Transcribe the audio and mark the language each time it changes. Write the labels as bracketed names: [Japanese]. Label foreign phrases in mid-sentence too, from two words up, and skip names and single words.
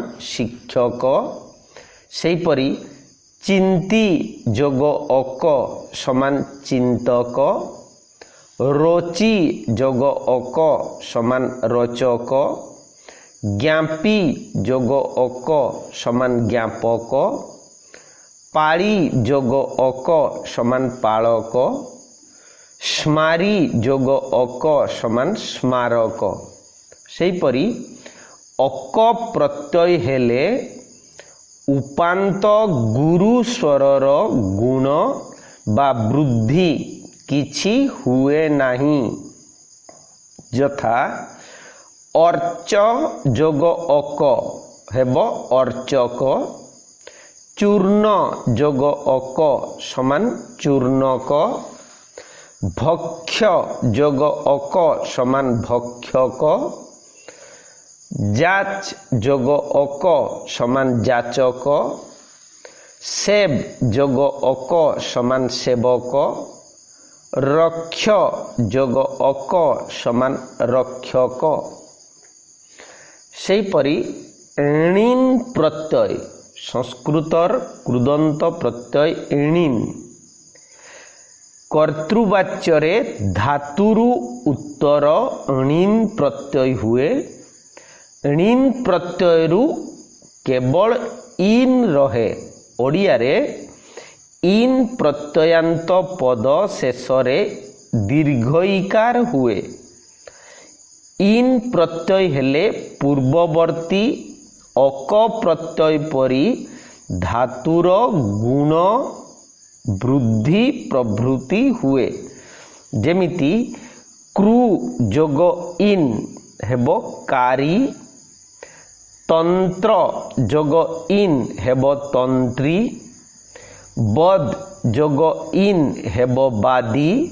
[Odia] ଶିକ୍ଷକ, ସେହିପରି ଚିନ୍ତି ଯୋଗ ଅକ ସମାନ ଚିନ୍ତକ, ରୋଚି ଯୋଗ ଅକ ସମାନ ରୋଚକ, ଜ୍ଞାପି ଯୋଗ ଅକ ସମାନ ଜ୍ଞାପକ, ପାଳି ଯୋଗ ଅକ ସମାନ ପାଳକ, ସ୍ମାରି ଯୋଗ ଅକ ସମାନ ସ୍ମାରକ। ସେହିପରି ଅକ ପ୍ରତ୍ୟୟ ହେଲେ ଉପାନ୍ତ ଗୁରୁ ସ୍ୱରର ଗୁଣ ବା ବୃଦ୍ଧି କିଛି ହୁଏ ନାହିଁ। ଯଥା ଅର୍ଚ୍ଚ ଯୋଗ ଅକ ହେବ ଅର୍ଚ୍ଚକ, ଚୂର୍ଣ୍ଣ ଯୋଗ ଅକ ସମାନ ଚୂର୍ଣ୍ଣକ, ଭକ୍ଷ୍ୟ ଯୋଗ ଅକ ସମାନ ଭକ୍ଷକ, ଯାଚ ଯୋଗ ଅକ ସମାନ ଯାଚକ, ସେବ ଯୋଗ ଅକ ସମାନ ସେବକ, ରକ୍ଷ ଯୋଗ ଅକ ସମାନ ରକ୍ଷକ। ସେହିପରି ଏଣିନ ପ୍ରତ୍ୟୟ ସଂସ୍କୃତର କୃଦନ୍ତ ପ୍ରତ୍ୟୟ ଏଣିନ କର୍ତ୍ତୃବାଚ୍ୟରେ ଧାତୁରୁ ଉତ୍ତର ଅଣିନ ପ୍ରତ୍ୟୟ ହୁଏ। ଣିନ ପ୍ରତ୍ୟୟରୁ କେବଳ ଇନ ରହେ। ଓଡ଼ିଆରେ ଇନ ପ୍ରତ୍ୟୟାନ୍ତ ପଦ ଶେଷରେ ଦୀର୍ଘ ଈକାର ହୁଏ। ଇନ ପ୍ରତ୍ୟୟ ହେଲେ ପୂର୍ବବର୍ତ୍ତୀ ଅକ ପ୍ରତ୍ୟୟ ପରି ଧାତୁର ଗୁଣ ବୃଦ୍ଧି ପ୍ରଭୃତି ହୁଏ। ଯେମିତି କ୍ରୁ ଯୋଗ ଇନ୍ ହେବ କାରି, ତନ୍ତ୍ର ଯୋଗ ଇନ୍ ହେବ ତନ୍ତ୍ରୀ, ବଦ ଯୋଗ ଇନ୍ ହେବ ବାଦୀ,